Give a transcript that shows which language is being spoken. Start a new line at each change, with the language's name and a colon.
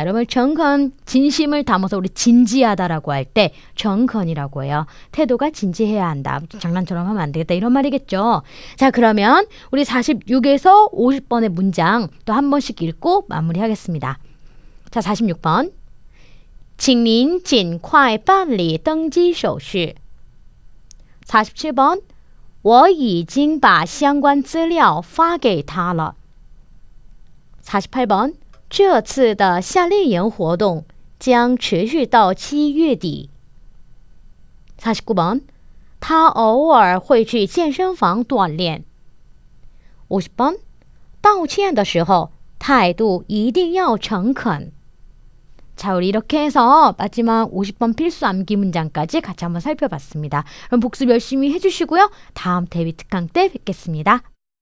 Korean: 여러분 정컨, 진심을 담아서 우리 진지하다라고 할 때 정컨이라고 해요. 태도가 진지해야 한다. 장난처럼 하면 안 되겠다. 이런 말이겠죠. 자, 그러면 우리 46에서 50번의 문장 또 한 번씩 읽고 마무리하겠습니다. 자, 46번.
Chinese: 请您尽快办理登机手续.
Korean: 47번.
Chinese: 我已经把相关资料发给他了.
Korean: 48번.
Chinese: 这次的夏令营活动将持续到7月底.
Korean: 49번.
Chinese: 他偶尔会去健身房锻炼.
Korean: 50번.
Chinese: 道歉的时候态度一定要诚恳.
Korean: 자, 우리 이렇게 해서 마지막 50번 필수 암기 문장까지 같이 한번 살펴봤습니다. 그럼 복습 열심히 해주시고요. 다음 데뷔 특강 때 뵙겠습니다.